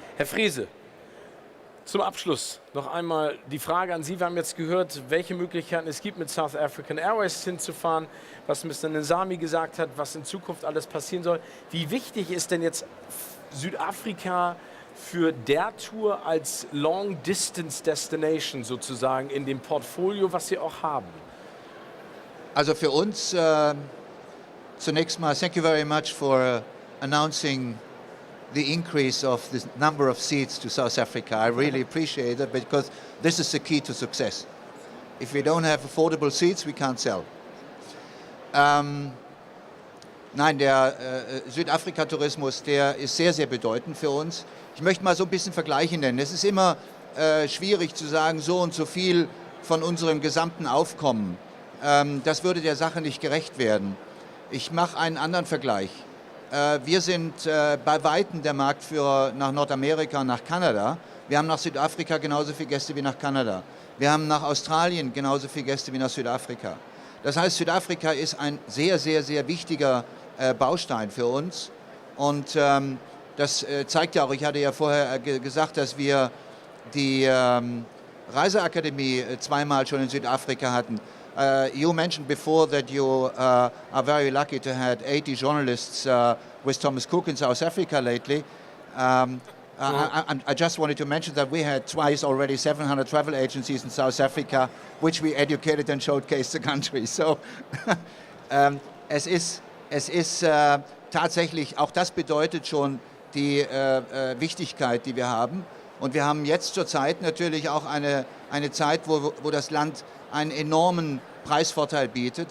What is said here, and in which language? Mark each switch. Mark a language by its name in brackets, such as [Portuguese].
[German] Herr Frese, zum Abschluss noch einmal die Frage an Sie. Wir haben jetzt gehört, welche Möglichkeiten es gibt, mit South African Airways hinzufahren, was Mr. Nizami gesagt hat, was in Zukunft alles passieren soll. Wie wichtig ist denn jetzt Südafrika für der Tour als Long-Distance Destination sozusagen in dem Portfolio, was Sie auch haben? Also für uns zunächst mal, [English] thank you very much for announcing the increase of the number of seats to South Africa. I really appreciate it because this is the key to success. If we don't have affordable seats, we can't sell. [German] Nein, der Südafrika-Tourismus, der ist sehr, sehr bedeutend für uns. Ich möchte mal so ein bisschen Vergleiche nennen. Es ist immer schwierig zu sagen, so und so viel von unserem gesamten Aufkommen. Das würde der Sache nicht gerecht werden. Ich mache einen anderen Vergleich. Wir sind bei Weitem der Marktführer nach Nordamerika und nach Kanada. Wir haben nach Südafrika genauso viele Gäste wie nach Kanada. Wir haben nach Australien genauso viele Gäste wie nach Südafrika. Das heißt, Südafrika ist ein sehr, sehr, sehr wichtiger Baustein für uns. Und das zeigt ja auch, ich hatte ja vorher gesagt, dass wir die Reiseakademie zweimal schon in Südafrika hatten. [English] You mentioned before that you are very lucky to have 80 journalists with Thomas Cook in South Africa lately. I just wanted to mention that we had twice already 700 travel agencies in South Africa, which we educated and showcased the country. [German] So es ist tatsächlich, auch das bedeutet schon die Wichtigkeit, die wir haben. Und wir haben jetzt zurzeit natürlich auch eine Zeit, wo das Land einen enormen Preisvorteil bietet.